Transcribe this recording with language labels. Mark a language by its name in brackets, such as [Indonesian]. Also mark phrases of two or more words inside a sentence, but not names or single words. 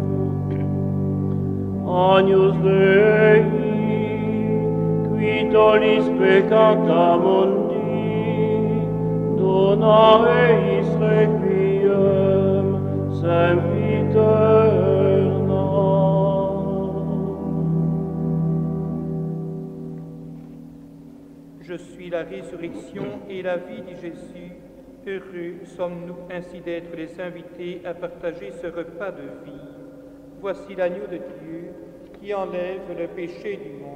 [Latin] Agnus Dei, qui tollis peccata mundi, dona eis requiem sempiterna. [French] Je suis la résurrection et la vie, dit Jésus. Heureux sommes-nous ainsi d'être les invités à partager ce repas de vie. Voici l'agneau de Dieu qui enlève le péché du monde.